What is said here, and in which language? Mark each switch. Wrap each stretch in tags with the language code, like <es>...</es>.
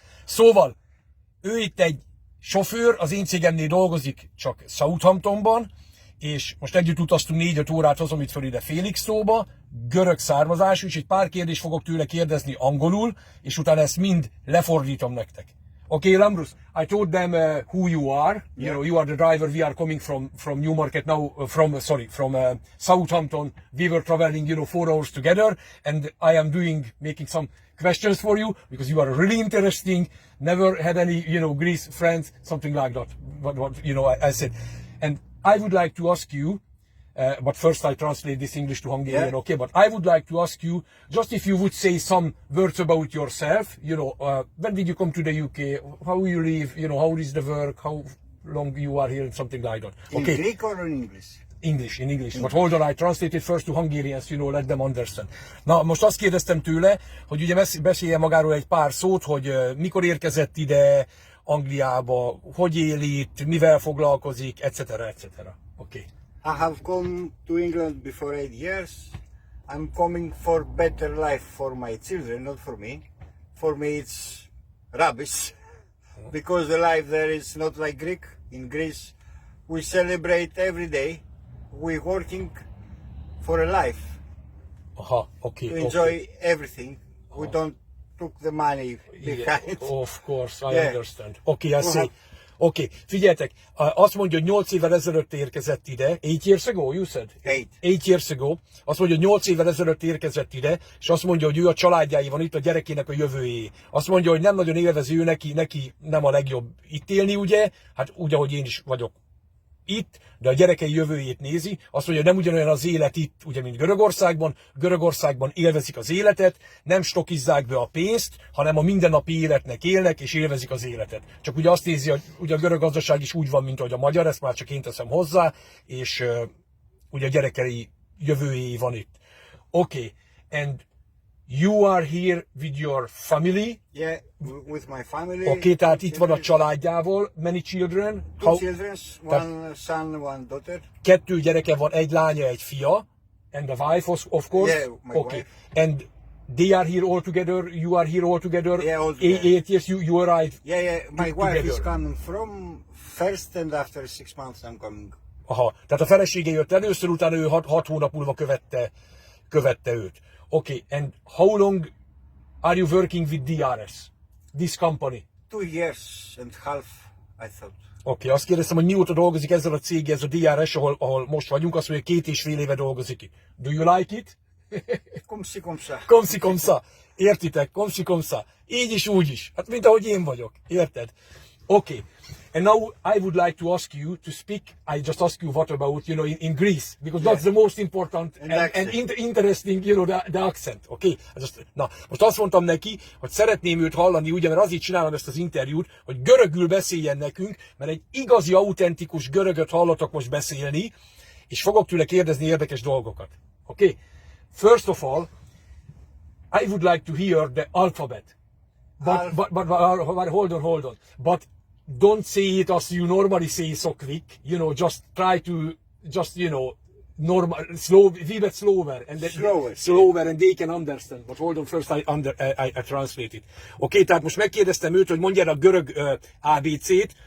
<hu>Szóval, ő itt egy sofőr, az én cégemnél dolgozik csak Southamptonban, és most együtt utaztunk 4-5 órát, hozom itt föl ide Felixtóba, görög származású, és egy pár kérdést fogok tőle kérdezni angolul, és utána ezt mind lefordítom nektek.</hu> <en>Okay, Labros, I told them who you are. You know, you are the driver. We are coming from Newmarket now. From Southampton. We were traveling, 4 hours together, and I am making some questions for you because you are really interesting. Never had any, Greece friends, something like that. What I said, and I would like to ask you. But first I translate this English to Hungarian, okay? But I would like to ask you, just if you would say some words about yourself, when did you come to the UK, how you live, how is the work, how long you are here, and something like that. Okay. In Greek or in English? In English. But hold on, I translate it first to Hungarians, let them understand.</en> <hu>Na, most azt kérdeztem tőle, hogy ugye beszélje magáról egy pár szót, hogy mikor érkezett ide Angliába, hogy él itt, mivel foglalkozik, etc.</hu> <en>Okay. I have come to England before 8 years. I'm coming for better life for my children, not for me. For me it's rubbish, because the life there is not like Greek. In Greece we celebrate every day. We're working for a life. Okay. To enjoy everything. We don't took the money behind. Yeah, of course, I understand. Okay, I see.</en> <hu>Oké, figyeljetek, azt mondja, hogy 8 évvel ezelőtt érkezett ide.</hu> <en>8 years ago, you said? 8 years ago.</en> <hu>Azt mondja, hogy 8 évvel ezelőtt érkezett ide, és azt mondja, hogy ő a családjáé van itt, a gyerekének a jövőjé. Azt mondja, hogy nem nagyon élvező, neki nem a legjobb itt élni, ugye? Hát úgy, ahogy én is vagyok itt, de a gyerekei jövőjét nézi. Azt mondja, hogy nem ugyanolyan az élet itt, ugye, mint Görögországban. Görögországban élvezik az életet, nem stokizzák be a pénzt, hanem a mindennapi életnek élnek, és élvezik az életet. Csak ugye azt nézi, hogy ugye a görög gazdaság is úgy van, mint ahogy a magyar, ezt már csak én teszem hozzá, és ugye a gyerekei jövőjé van itt.</hu> <en>Okay, and you are here with your family? Yeah, with my family.</en> <hu>Okay, tehát itt van a családjával.</hu> <en>Many children? Two children, one son, one daughter.</en> <hu>2 gyereke van, egy lánya, egy fia.</hu> <en>And the wife, of course? Yeah, my wife. And they are here all together, you are here all together? Yeah, all together. 8 years, you arrived? Yeah, my wife together. is coming from first, and after 6 months I'm coming.</en> <hu>Tehát a felesége jött először, utána ő 6 hónap múlva követte őt.</hu> <en>Okay, and how long are you working with DRS, this company? 2 years and half, I thought.</en> <hu>Okay, azt kérdeztem, hogy mióta dolgozik ezzel a céggel, ez a DRS, ahol most vagyunk, azt mondja, 2,5 éve dolgozik itt.</hu> <en>Do you like it?</en> <fr>Comme ça.</fr> <hu>Értitek? Comme ça. Így is, úgy is. Hát mint ahogy én vagyok. Érted? Okay.</hu> <en>And now I would like to ask you to speak. I just ask you what about, in Greece, because that's the most important and interesting, the accent. Okay?</en> <hu>Na, most azt mondtam neki, hogy szeretném őt hallani, ugye, mert azért csinálom ezt az interjút, hogy görögül beszéljen nekünk, mert egy igazi, autentikus görögöt hallatok most beszélni, és fogok tőle kérdezni érdekes dolgokat.</hu> <en>Okay? First of all, I would like to hear the alphabet. But hold on. But don't say it as you normally say so quick. Just try to, normal, a bit slower, and slower, and they can understand. But hold on, first I translate it.</en> <hu>Okay, tehát most megkérdeztem őt, hogy mondja el a görög ABC-t.</hu>